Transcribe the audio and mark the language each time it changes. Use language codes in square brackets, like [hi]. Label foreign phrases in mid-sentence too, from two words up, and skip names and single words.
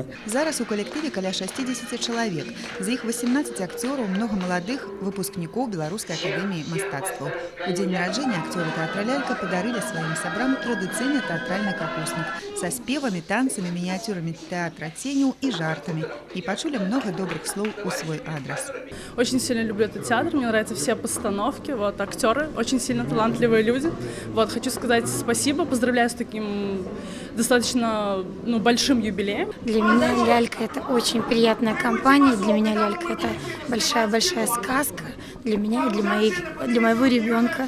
[be] Зараз у калектыве каля 60 чалавек. З іх 18 акцёраў, многа маладых выпускнікоў Беларускай акадэміі мастацтваў. У дзень нараджэння акцёры тэатра «Лялька» падарылі сваім сябрам традыцыйны тэатральны капуснік са спевамі, танцамі, мініяцюрамі тэатра ценяў і жартамі. І пачулі многа добрых слоў у свой адрес. [ru] Очень сильно люблю этот театр, мне нравятся все постановки, актеры, очень сильно талантливые люди. Хочу сказать спасибо, поздравляю с таким достаточно большим юбилеем. Для меня «Лялька» – это очень приятная компания, для меня «Лялька» – это большая-большая сказка, для меня и для моего ребенка.